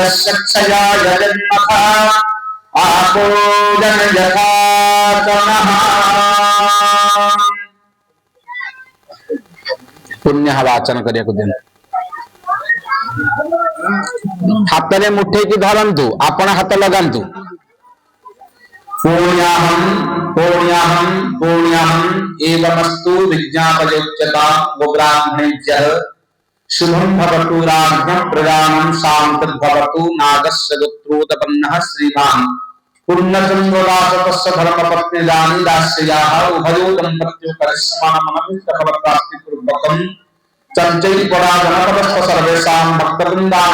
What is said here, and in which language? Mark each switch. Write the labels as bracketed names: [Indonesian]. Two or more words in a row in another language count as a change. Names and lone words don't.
[Sanskrit] यशक्षया यजन्मथा आपो जनयथा तनः। [Odia] ପୁଣ୍ୟ ବାଚନ କରିଆ ଦିନ ହାତ ମେଁ ମୁଠେ କି ଧରନ୍ତୁ ଆପଣ ହାତ ଲଗାନ୍ତୁ [Sanskrit] पुण्याहम पुण्याहम पुण्याहम एवमस्तु विज्ञापयोच्यता गोब्राह्मणेभ्यः शुभं भवतु राज्ञं प्रजानं शान्तिर्भवतु नागस्य गोत्रोत्पन्नः श्रीमान् पुण्यचन्द्रदासतस्य धर्मपत्नीदानी दास्याः उभयो दम्पत्यो करिष्मानमनभिष्टफलप्राप्तिपूर्वकं चञ्चैपदा जनपदस्थ सर्वेषां भक्तवृन्दानां